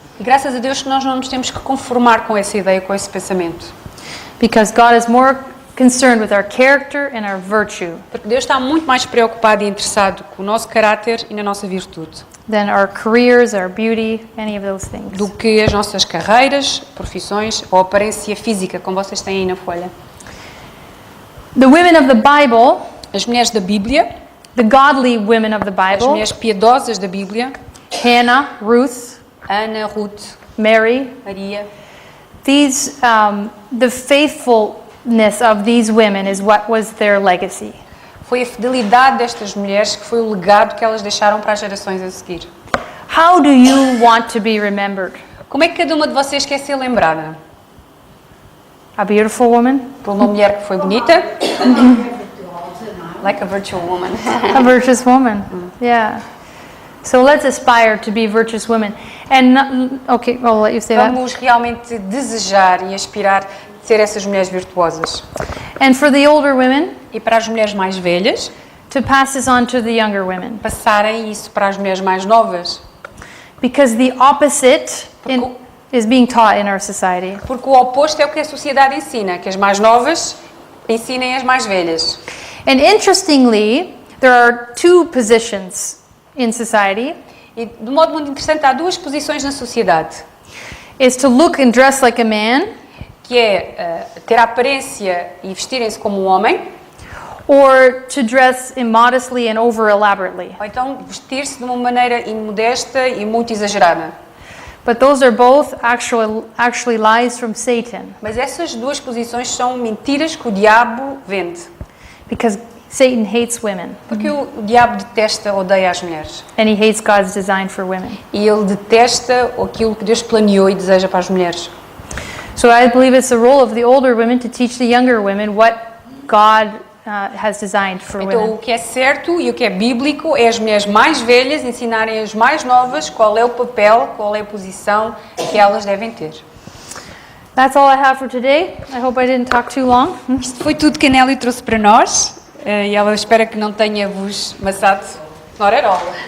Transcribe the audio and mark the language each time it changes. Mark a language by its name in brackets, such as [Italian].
[Portuguese] E graças a Deus que nós não nos temos que conformar com essa ideia, com esse pensamento. [English] because God is more concerned with our character and our virtue [Portuguese] Porque Deus está muito mais preocupado e interessado com o nosso caráter e na nossa virtude [English] than our careers, our beauty, any of those things. [Portuguese] do que as nossas carreiras, profissões ou aparência física, como vocês têm aí na folha. [English] The women of the Bible, [Portuguese] As mulheres da Bíblia, [English] the godly women of the [Portuguese] as [English] Bible, [Portuguese] mulheres piedosas da Bíblia, [English] Hannah, Ruth, [Portuguese] Ana, Ruth, [English] Mary, [Portuguese] Maria, [English] these the faithfulness of these women is what was their legacy. [Portuguese] foi a fidelidade destas mulheres que foi o legado que elas deixaram para as gerações a seguir. [English] How do you want to be remembered? [Portuguese] Como é que cada uma de vocês quer ser lembrada? [English] A beautiful woman? [Portuguese] Por uma mulher que foi bonita? [English] Like a virtual woman. A virtuous woman. Yeah. So let's aspire to be virtuous women. And okay, I'll let you say that. [Portuguese] Vamos realmente desejar e aspirar ser essas mulheres virtuosas. [English] And for the older women, [Portuguese] E para as mulheres mais velhas, [English] to pass this on to the younger women. [Portuguese] passarem isso para as mulheres mais novas. [English] Because the opposite is being taught in our society. [Portuguese] Porque o oposto é o que a sociedade ensina, que as mais novas ensinem as mais velhas. [English] And interestingly, there are two positions in society. [Portuguese] E de modo muito interessante, há duas posições na sociedade. [English] is to look and dress like a man, [Portuguese] que é ter a aparência e vestirem-se como um homem, [English] or to dress immodestly and over elaborately. [Portuguese] ou então vestir-se de uma maneira imodesta e muito exagerada. [English] But those are both actually lies from Satan, [Portuguese] Mas essas duas posições são mentiras que o diabo vende. [English] because Satan hates women, [Portuguese] Porque o diabo detesta, odeia as mulheres. [English] and he hates God's design for women. [Portuguese] E ele detesta aquilo que Deus planeou e deseja para as mulheres. [English] So I believe it's the role of the older women to teach the younger women what God has designed for [Portuguese] Então, [English] women. [Portuguese] o que é certo e o que é bíblico é as mulheres mais velhas ensinarem as mais novas qual é o papel, qual é a posição que elas devem ter. [English] That's all I have for today. I hope I didn't talk too long. [Portuguese] Isto foi tudo que a Nelly trouxe para nós e ela espera que não tenha vos maçado. [English] Not at all.